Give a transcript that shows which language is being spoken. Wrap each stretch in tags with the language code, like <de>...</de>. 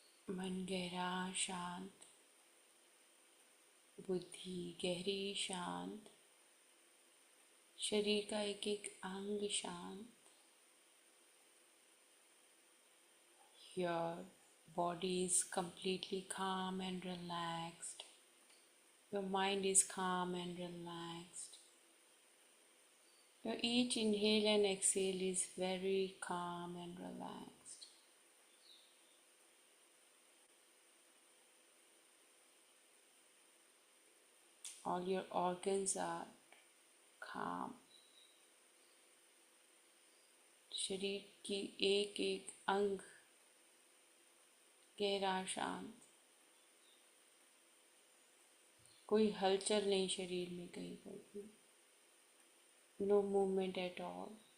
<hi>मन गहरा शांत, बुद्धि गहरी शांत, शरीर का एक एक अंग शांत।</hi> <en>Your body is completely calm and relaxed. Your mind is calm and relaxed. Your each inhale and exhale is very calm and relaxed. All your organs are calm.</en> <hi>शरीर की एक एक अंग गहरा शांत, कोई हलचल नहीं शरीर में कहीं पर भी,</hi> <en>No movement at all.</en>